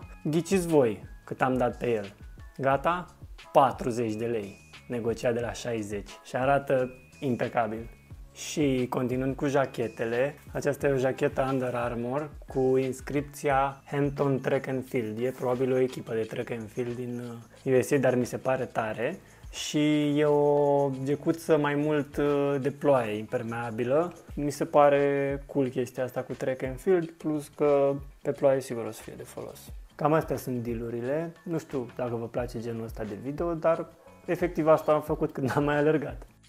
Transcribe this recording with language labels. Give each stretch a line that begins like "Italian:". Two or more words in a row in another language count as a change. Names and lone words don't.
Romanian: Ghiciți voi cât am dat pe el. Gata? 40 de lei, negociat de la 60 și arată impecabil. Și continuând cu jachetele, aceasta e o jachetă Under Armour cu inscripția Hampton Track and Field. E probabil o echipă de
English: track and field
Romanian: din USA, dar mi se pare tare. Și e o gecuță mai mult de ploaie, impermeabilă. Mi se pare cool chestia asta cu
English: track and field,
Romanian: plus că pe ploaie sigur o să fie de folos. Cam astea sunt dealurile. Nu știu dacă vă place genul ăsta de video, dar efectiv asta am făcut când am mai alergat.